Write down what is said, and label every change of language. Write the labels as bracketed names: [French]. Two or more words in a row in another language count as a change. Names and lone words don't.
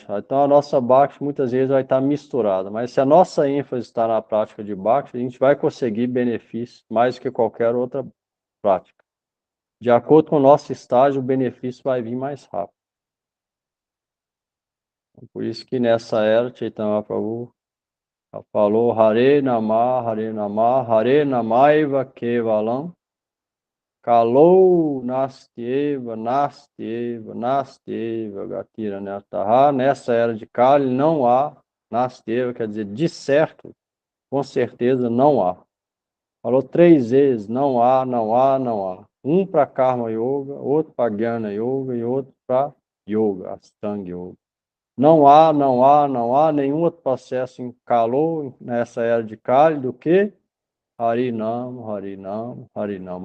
[Portuguese] Então, a nossa Bhakti, muitas vezes, vai estar misturada. Mas se a nossa ênfase está na prática de Bhakti, a gente vai conseguir benefícios mais do que qualquer outra prática. De acordo com o nosso estágio, o benefício vai vir mais rápido. Por isso que nessa era, Chaitanya Mahaprabhu falou [Sanskrit] Hare Namah, Hare Namah, Hare Namaiva Kevalam, Kalou Nastyeva, Nastyeva, Nastyeva, Gatira Netaha. [Portuguese] Nessa era de Kali não há Nastyeva, quer dizer, de certo, com certeza não há. Falou 3 vezes, não há, não há, não há. Um para Karma Yoga, outro para Jnana Yoga e outro para Yoga, Ashtanga Yoga. Não há, não há, não há nenhum outro processo em calor nessa era de Kali do que Harinam, Harinam, Harinam.